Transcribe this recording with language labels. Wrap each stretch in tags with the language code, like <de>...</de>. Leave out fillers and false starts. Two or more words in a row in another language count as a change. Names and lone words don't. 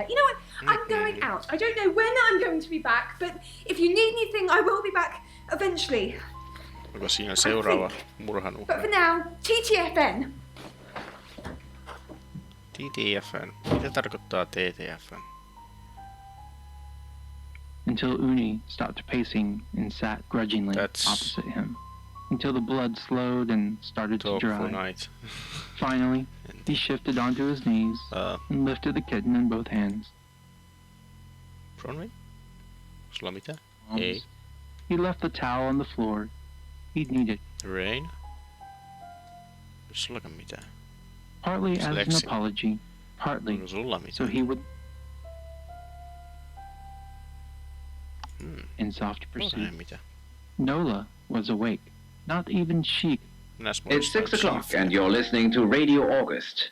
<en>You know what? I'm going out. I don't know when I'm going to be back, but if you need anything, I will be back eventually.</en> <fi>Onko siinä seuraava murhan uhri?</fi> <en>But for now, TTFN.</en> <fi>TTFN. Mitä tarkoittaa TTFN?</fi> <en>Until Uni stopped pacing and sat grudgingly opposite him. Until the blood slowed and started to dry. Finally, he shifted onto his knees and lifted the kitten in both hands.</en> <fi>Bronwyn? Sulla mitään? Ei.</fi> <en>He left the towel on the floor. He'd need it. Rain?</en> <fi>Sullakaan mitään.</fi> <en>Partly as an apology, partly so he would... In soft pursuit. Nola was awake. Not even she. It's 6 o'clock and you're listening to Radio August.</en>